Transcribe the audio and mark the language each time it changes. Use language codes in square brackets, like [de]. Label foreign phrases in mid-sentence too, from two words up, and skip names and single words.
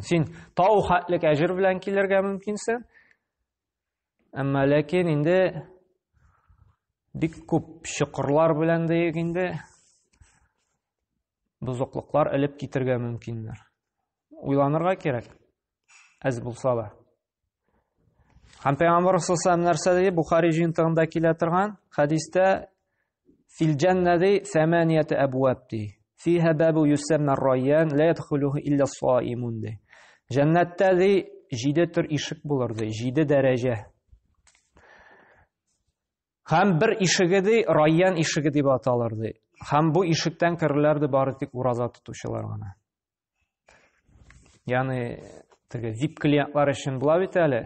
[tt] Син тау хатлык әҗер белән килергә мөмкинсең. Әмма ләкин инде бик күп чокырлар белән дә инде бузыклыклар элеп китергә мөмкиннәр. Уйланырга кирәк. Әз булса да. Һәм Пәйгамбәр [ar] صلى الله عليه وسلم [tt] Бухари җыентыгында килә торган хадистә [ar] في الجنة 8 أبواب [tt] ди. [ar] فيها باب يسمى الريان لا يدخله إلا الصائمون ди. [tt] Җәннәттә ди 7 төр ишек булыр ди, 7 дәрәҗә. Һәм бер ишеге ди райян ишеге дип аталар ди. Һәм бу ишектән керләр ди бары тик ураза тотучылар гына. Ягъни теге VIP клиентлар өчен була бит әле.